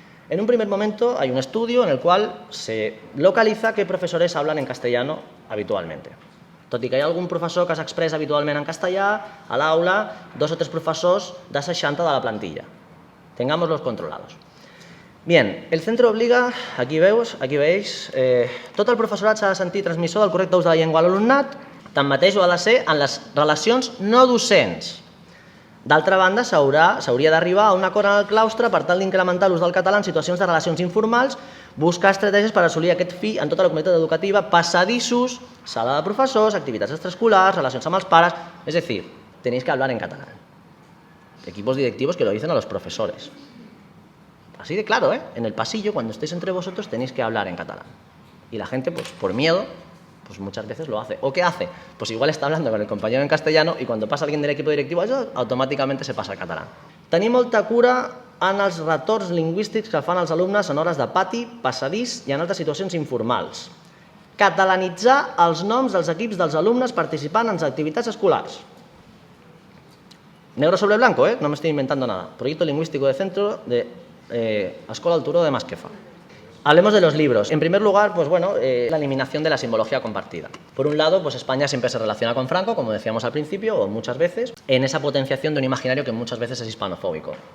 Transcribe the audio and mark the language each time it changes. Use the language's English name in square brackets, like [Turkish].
[Spanish] En un primer momento hay un estudio en el cual se localiza qué profesores hablan en castellano habitualmente. [Catalan] Tot i que hi ha algun professor que s'expressa habitualment en castellà, a l'aula, 2 o 3 professors de 60 de la plantilla. [Spanish] Tengámoslos controlados. Bien, el centro obliga, aquí veis, [Catalan] tot el professorat s'ha de sentir transmissor del correcte ús de la llengua a l'alumnat, tanmateix ho ha de ser en les relacions no docents. D'altra banda, s'hauria d'arribar a un acord en el claustre per tal d'incrementar l'ús del català en situacions de relacions informals, buscar estratègies per assolir aquest fi en tota la comunitat educativa, passadissos, sala de professors, activitats extraescolars, relacions amb els pares... [Spanish] Es decir, tenéis que hablar en catalán. Equipos directivos que lo dicen a los profesores. Así de claro, En el pasillo, cuando estéis entre vosotros, tenéis que hablar en catalán. Y la gente, pues por miedo, pues muchas veces lo hace. ¿O qué hace? Pues igual está hablando con el compañero en castellano y cuando pasa alguien del equipo directivo, [Catalan] això automàticament se passa al català. Tenir molta cura en els retorns lingüístics que fan els alumnes en hores de pati, passadís i en altres situacions informals. Catalanitzar els noms dels equips dels alumnes participant en les activitats escolars. [Spanish] Negro sobre blanco, no me estoy inventando nada. Proyecto lingüístico de centro de Escola del Turó de Masquefa. Hablemos de los libros. En primer lugar, la eliminación de la simbología compartida. Por un lado, España siempre se relaciona con Franco, como decíamos al principio, o muchas veces, en esa potenciación de un imaginario que muchas veces es hispanofóbico.